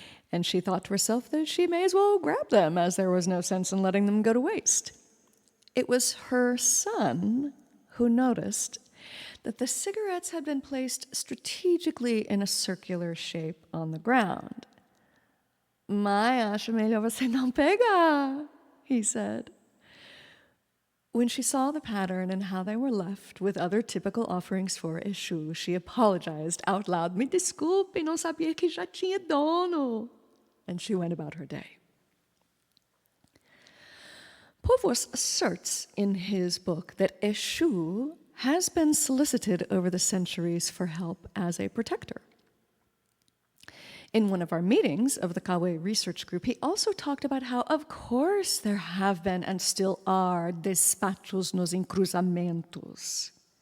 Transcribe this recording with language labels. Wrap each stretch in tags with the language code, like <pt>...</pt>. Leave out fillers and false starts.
<en>And she thought to herself that she may as well grab them, as there was no sense in letting them go to waste. It was her son who noticed that the cigarettes had been placed strategically in a circular shape on the ground.</en> <pt>"Mãe, acho melhor você não pegar,"</pt> <en>he said. When she saw the pattern and how they were left with other typical offerings for Eshu, she apologized out loud.</en> <pt>"Me desculpe, não sabia que já tinha dono."</pt> <en>And she went about her day. Povus asserts in his book that Eshu has been solicited over the centuries for help as a protector. In one of our meetings of the Kawe Research Group, he also talked about how, of course, there have been and still are</en> <pt>despachos nos encruzamentos.</pt>